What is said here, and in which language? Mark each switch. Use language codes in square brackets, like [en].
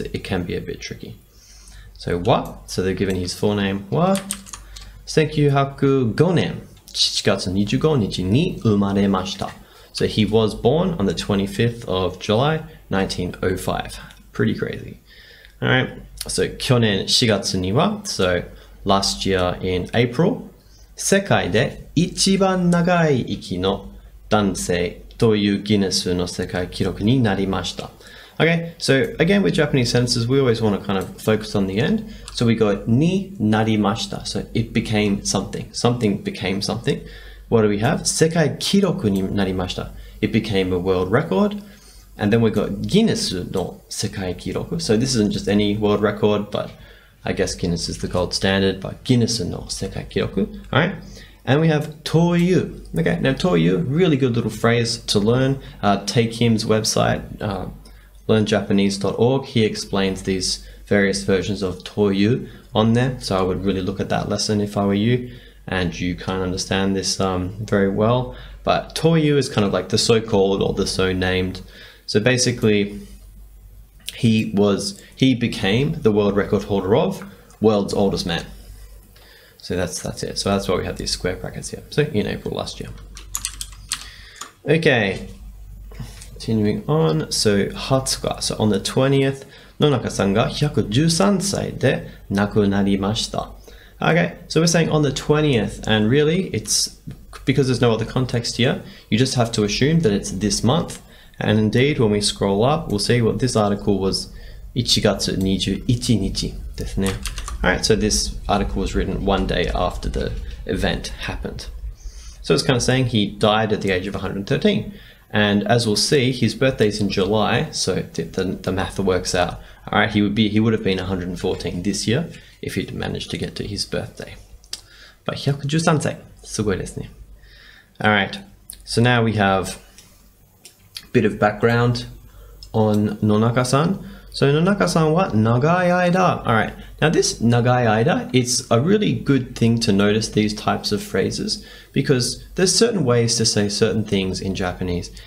[en] It can be a bit tricky. So wa, so they're given his full name, wa [ja] 1905年7月25日に生まれました. [en] So he was born on the 25th of July 1905. Pretty crazy. All right. [ja] So 去年4月には, [en] so last year in April, [ja] 世界で一番長い生きの男性というギネスの世界記録になりました. [en] Okay, so again with Japanese sentences, we always want to kind of focus on the end. So we go [ja] ni narimashita. [en] So it became something. Something became something. What do we have? [ja] 世界記録になりました. [en] It became a world record. And then we got [ja] Guinness no sekai kiroku. [en] So this isn't just any world record, but I guess Guinness is the gold standard, but [ja] Guinness no sekai kiroku. [en] All right. And we have Toyu. Okay. Now Toyu, really good little phrase to learn. Take him's website, learnjapanese.org. He explains these various versions of Toyu on there. So I would really look at that lesson if I were you, and you can't understand this very well. But Toyu is kind of like the so-called or the so-named. So basically, he became the world record holder of world's oldest man. So that's it. So that's why we have these square brackets here. So in April last year. Okay, continuing on. So 20日. So on the 20th, [ja] 野中さんが113歳で亡くなりました. [en] Okay, so we're saying on the 20th, and really it's because there's no other context here. You just have to assume that it's this month. And indeed, when we scroll up, we'll see what this article was [ja] 1月21日ですね. [en] Alright, so this article was written one day after the event happened. So it's kind of saying he died at the age of 113. And as we'll see, his birthday's in July, so the math works out. Alright, he would have been 114 this year if he'd managed to get to his birthday. [ja] But 113歳, すごいですね. [en] Alright, so now we have bit of background on Nonaka-san. So [ja] Nonaka-san wa nagai aida. [en] All right. Now this nagai aida, it's a really good thing to notice these types of phrases because there's certain ways to say certain things in Japanese.